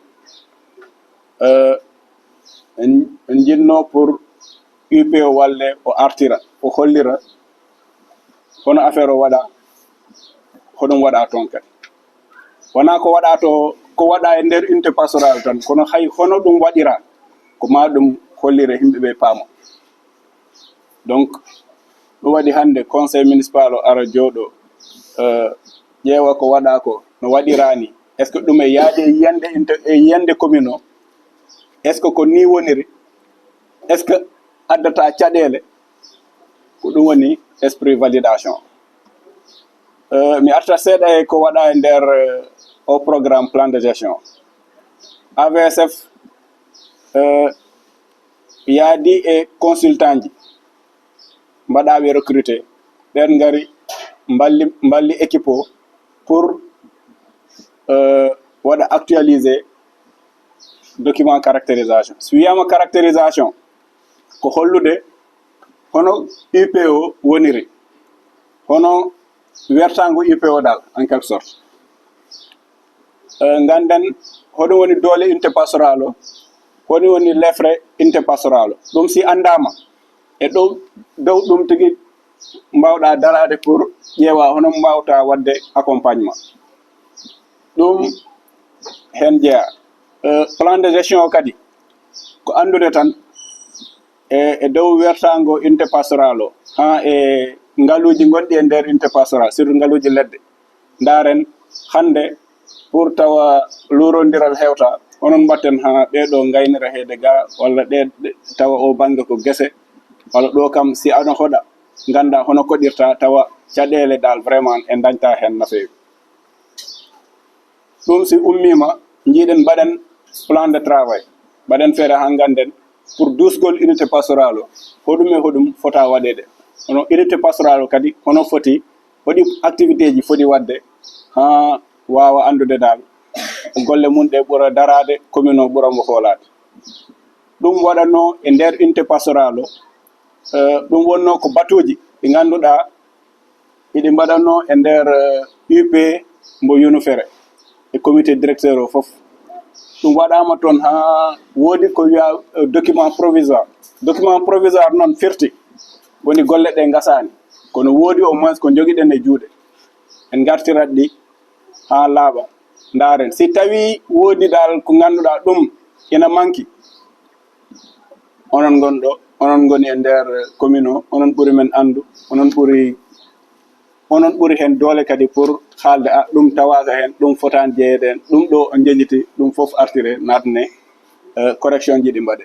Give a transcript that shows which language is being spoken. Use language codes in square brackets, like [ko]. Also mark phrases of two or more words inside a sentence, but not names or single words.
[ff] en jinno pour UPO walle o artira o hollira hono affaire o waɗa hoɗum waɗa toon kadi wona ko waɗa to ko waɗa e nder [fr] unité pastorale [ff] tan kono hay hono ɗum waɗira ko ma ɗum hollire yimɓeɓe paama donc ɗum waɗi hannde [fr] conseil municipal [ff] o ara jooɗo ƴeewa ko waɗa ko no waɗirani [fr] est ce que [ff] ɗum e yaade e yiyande commune o [fr] est ce que [ff] ko ni woniri [fr] est ce que [ff] addata caɗele ko ɗum woni [fr] esprit validation. [ff] Mi arta seeɗa e ko waɗa e nder o [fr] programme plan de gestion. [ff] AVSF yaadi e consultant ji mbaɗaɓe recruté ɗen ngari mballi équipe o pour waɗa [fr] actualiser document caractérisation. [ff] So wiyama caractérisation ko hollude hono UPO woniri, hono wertango UPO dal [fr] en quelque sorte. [ff] Ganden hoɗum woni doole [fr] unité pastoral [ff] o, hoɗum woni lefre [fr] unité pastoral [ff] o. Ɗum si andama e dow ɗum tigi mbawɗa darade pour ƴeewa hono mbawta wadde accompagnement. ɗum hen jeeya. [fr] Plan de gestion [ff] o kadi ko andude tan e dow wertango [fr] unité pastoral [ff] o ha e ngaluji gonɗi e nder [fr] unité pastoral, [ff] surtout ngaluji leɗɗe. Ndaren hande pour tawa lurondiral hewta, onon mbatten ha ɓeɗo gaynira heede ga, walla ɗe tawa o banggue ko guese, walla ɗo kam si ano hoɗa ganda hono koɗirta, tawa caɗele dal vraiment e dañta hen no fewi. ɗum si ummima jiiɗen mbaɗen [fr] plan de travail, [ff] mbaɗen feere ha ganden pour dusgol [fr] unité pastoral [ff] o hoɗum e hoɗum fota waɗede. Hono [fr] unité pastoral [ff] o kadi hono foti hoɗi activité ji foti wadde ha wawa andude dal golle mum ɗe ɓuura darade, commune o ɓuura mo hoolade. ɗum waɗanno e nder [fr] unité pastoral [ff] o, ɗum wonno ko batuji ɗi ganduɗa iɗi mbaɗanno e nder UP mbo Yunufere e [fr] comité directeur [ff] o foof. ɗum waɗama toon ha woodi ko wiya [fr] document provisoire. Document provisoire [ff] noon firti woni golle ɗe gasani, kono woodi [fr] au moins [ff] ko joguiɗen e juuɗe, en gartirat ɗi ha laaɓa ndaren. Si tawi woodi dal ko ganduɗa ɗum ina manki, onon gonɗo, onon goni e nder commune o, onon ɓuuri men andu, onon ɓuuri hen doole kadi pour haalde ɗum tawaka hen, ɗum fotani jeeyede hen, ɗum ɗo o jejjiti, ɗum foof artire natne correction ji ɗi mbaɗe.